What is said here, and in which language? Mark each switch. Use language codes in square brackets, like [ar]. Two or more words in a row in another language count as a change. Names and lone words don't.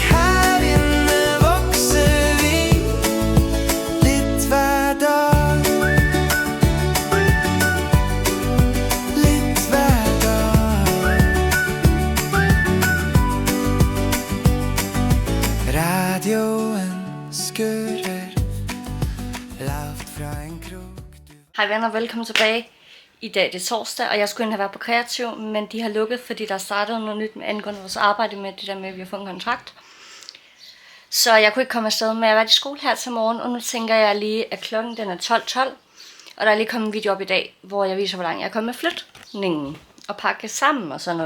[no] Her inne vokser vi litt hver dag. Litt hver dag. Radioen skurrer lavt fra en krok. [da] Hej venner, velkommen tilbage. I dag det er torsdag, og jeg skulle have været på Kreativ, men de har lukket, fordi der startede noget nyt med angående vores arbejde med det der med, at vi har fået en kontrakt. Så jeg kunne ikke komme afsted med at være i skole her til morgen, og nu tænker jeg lige, at klokken den er 12.12, og der er lige kommet en video op i dag, hvor jeg viser, hvor langt jeg er kommet med flytningen og pakke sammen og sådan noget.